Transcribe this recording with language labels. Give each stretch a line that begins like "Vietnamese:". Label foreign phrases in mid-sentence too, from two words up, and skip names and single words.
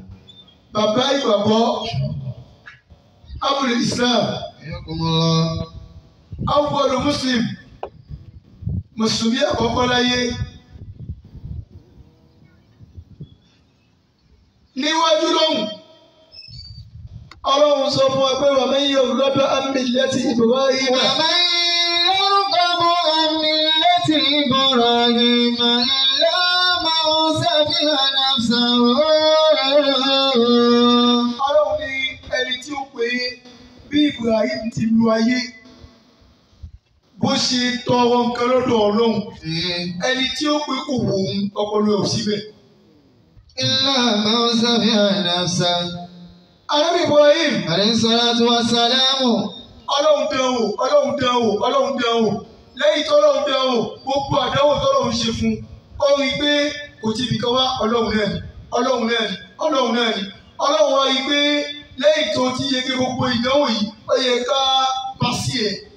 Yoruba: Bàbá ìgbàgbọ́.
Arabic: أبو الإسلام.
Yoruba: Ayakumullah.
Arabic: أول مسلم.
Yoruba: Mùsùlùmí àkọ́kọ́ láyé. Níwájú lọ́hùn. Ọlọ́run sọ fún wa pé
Arabic: ومن يرغب عن ملة إبراهيم. ومن يرغب عن ملة إبراهيم إلا من سفه نفسه.
Yoruba: Ọlọ́run ní ẹni tí ó pè é bí Ibrahim ti lu ayé. Bó ṣe tọrọ nǹkan lọ́dọ̀ Ọlọ́run. Ẹni tí ó pè kò wò ó ọpọlọ ẹ̀ ò síbẹ̀.
Arabic: إلا من سفه نفسه.
Yoruba: Ànábì Ibrahim.
Arabic: عليه الصلاة والسلام.
Yoruba: Ọlọ́run dán wò, Ọlọ́run dán wò, Ọlọ́run dán wò. Lẹ́yìn tó Ọlọ́run dán wò, gbogbo àdánwò tó Ọlọ́run ṣe fún un. Ó rí i pé kò tí ibìkan wá Ọlọ́run náà ni, Ọlọ́run náà ni, Ọlọ́run náà ni. Ọlọ́run wá rí i pé lẹ́yìn tó ti yege gbogbo ìdánwò yìí, ó yẹ ká pàṣẹ ẹ̀.